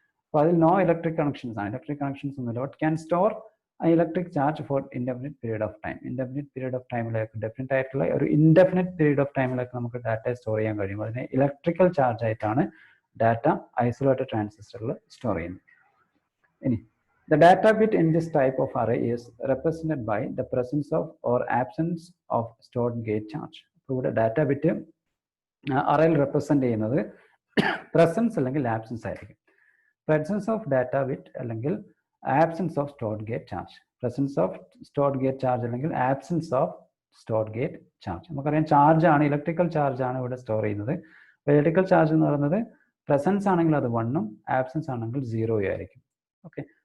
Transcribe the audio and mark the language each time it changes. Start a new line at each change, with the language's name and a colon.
Malayalam: അപ്പോൾ അതിൽ
English: no electric connections
Malayalam: ആണ്. ഇലക്ട്രിക് കണക്ഷൻസ് ഒന്നുമില്ല.
English: But can store electric charge for indefinite period of time.
Malayalam: Indefinite period of ടൈമിലേക്ക്, definite ആയിട്ടുള്ള ഒരു ഇൻഡെഫിനിറ്റ് പീരീഡ് ഓഫ് ടൈമിലേക്ക് നമുക്ക് ഡാറ്റ സ്റ്റോർ ചെയ്യാൻ കഴിയും. അതിനെ ഇലക്ട്രിക്കൽ ചാർജ് ആയിട്ടാണ് ഡാറ്റ ഐസൊലേറ്റഡ് ട്രാൻസിസ്റ്ററിൽ സ്റ്റോർ ചെയ്യുന്നത്.
English: ഇനി the data bit in this type of array is represented by the presence of or absence of stored gate charge.
Malayalam: അപ്പോൾ ഇവിടെ ഡാറ്റ ബിറ്റ് അറേയിൽ റെപ്രസെന്റ് ചെയ്യുന്നത് പ്രസൻസ് അല്ലെങ്കിൽ ആബ്സെൻസ് ആയിരിക്കും.
English: presence of data bit
Malayalam: അല്ലെങ്കിൽ
English: Absence of stored gate charge. Presence of stored gate charge
Malayalam: അല്ലെങ്കിൽ
English: Absence of stored gate charge.
Malayalam: നമുക്കറിയാം charge ആണ്, electrical charge ആണ് ഇവിടെ സ്റ്റോർ ചെയ്യുന്നത്. അപ്പോൾ ഇലക്ട്രിക്കൽ ചാർജ് എന്ന് പറയുന്നത് പ്രസൻസ് ആണെങ്കിൽ അത് 1ഉം ആബ്സെൻസ് ആണെങ്കിൽ 0 ആയിരിക്കും. ഓക്കെ,